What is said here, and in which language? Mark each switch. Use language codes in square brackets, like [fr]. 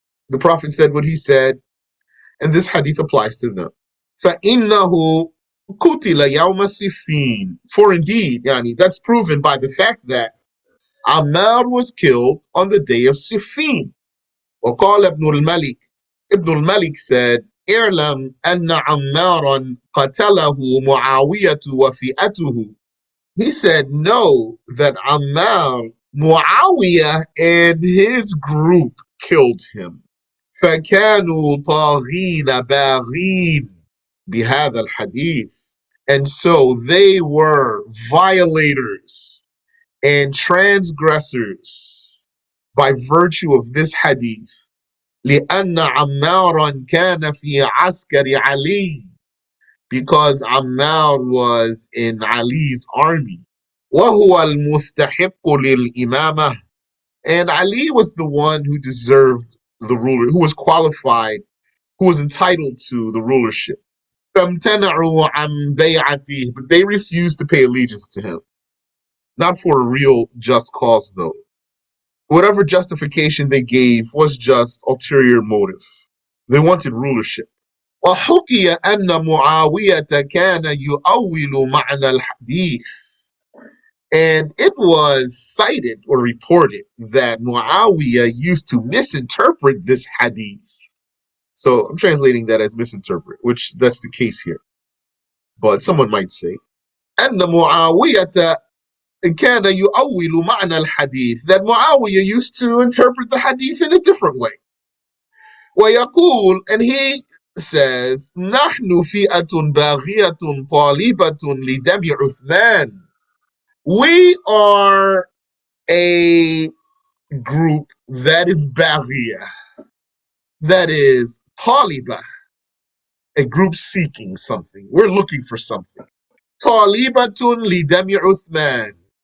[en] The Prophet said what he said, and this hadith applies to them. [ar] فَإِنَّهُ قُتِلَ يَوْمَ صِفِّينَ. [en] For indeed, that's proven by the fact that Ammar was killed on the day of Siffin. [ar] وقال ابن الملك. Ibn al-Malik [en] said, [ar] اعلم أن عمارا قتله معاوية وفئته. [en] He said, know that Ammar, Muawiyah and his group killed him. [ar] فكانوا طاغين باغين بهذا الحديث. [en] And so they were violators and transgressors by virtue of this hadith. [ar] لأن عمارا كان في عسكر علي. [en] Because Ammar was in Ali's army. [ar] وهو المستحق للإمامة. [en] And Ali was the one who deserved the ruler, who was qualified, who was entitled to the rulership. [ar] فامتنعوا عن بيعته. [en] But they refused to pay allegiance to him. Not for a real just cause, though. Whatever justification they gave was just ulterior motive. They wanted rulership. [ar] وحكي أن معاوية كان يؤول معنى الحديث. [en] And it was cited or reported that Muawiyah used to misinterpret this hadith. So I'm translating that as misinterpret, which that's the case here. But someone might say, [ar] أن معاوية كان يؤول معنى الحديث, [en] that Muawiyah used to interpret the hadith in a different way. [ar] ويقول, [en] and he says, [ar] نحن فئة باغية طالبة لدم عثمان. [en] We are a group that is baghiyah, that is taliba, a group seeking something. We're looking for something. [ar] Talibatun lidami Uthman.